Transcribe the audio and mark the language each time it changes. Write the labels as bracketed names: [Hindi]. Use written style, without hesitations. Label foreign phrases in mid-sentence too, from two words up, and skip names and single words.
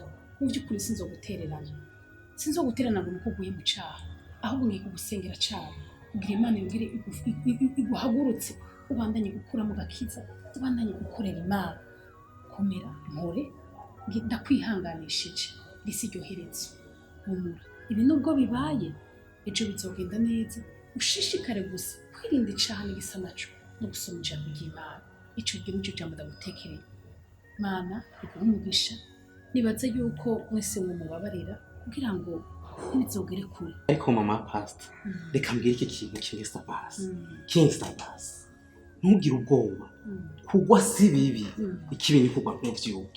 [Rundi] Mu by'ukuri sinzogutererana ngo nuko uguye mu caha, ahubwo ngiye kugusengera cyane kugira Imana yongere iguhagurutse ubandanye gukura mu gakiza, ubandanye gukorera Imana. Komera mpore ndakwihanganishije risi ryoheretse humura, ibi nubwo bibaye ejo bizogenda neza. Ushishikare gusa kwirinda icaha n'igisa naco no gusoma ijambo ry'Imana. Ico gihe nico jambo ndagutekereye. Mana iguhe umugisha, nibaze yuko mwese mumubabarira kugira ngo ntibizogere kure. Ariko mama pastor reka mbwira iki kintu kingstabas ntugire ubwoba kugwa si bibi, ikibi ni kugwa nk'uvyuki.